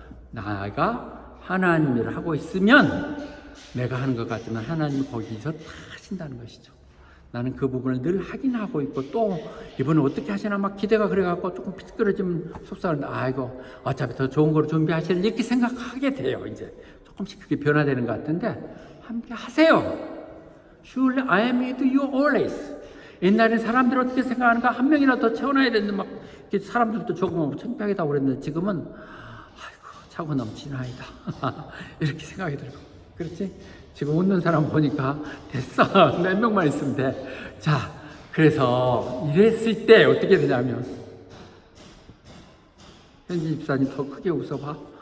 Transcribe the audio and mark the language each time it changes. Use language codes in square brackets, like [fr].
[ko] 나가 하나님 일을 하고 있으면 내가 하는 것 같지만 하나님이 거기서 다 하신다는 것이죠. 나는 그 부분을 늘 확인하고 있고, 또 이번에 어떻게 하시나 막 기대가 그래갖고 조금 피곤해지면 속상한데, 아이고 어차피 더 좋은 거로 준비하실 이렇게 생각하게 돼요. 이제 조금씩 그게 변화되는 것 같은데, 함께 하세요. [en] Surely I am with you always. [ko] 옛날엔 사람들이 어떻게 생각하는가, 한 명이라도 더 채워놔야 되는데 막 사람들도 조금 창피하겠다고 그랬는데, 지금은 아이고 차고 넘치는 아이다 이렇게 생각이 들고, 그렇지? 지금 웃는 사람 보니까 됐어. 몇 명만 있으면 돼. 자, 그래서 이랬을 때 어떻게 되냐면, 현진 집사님 더 크게 웃어봐.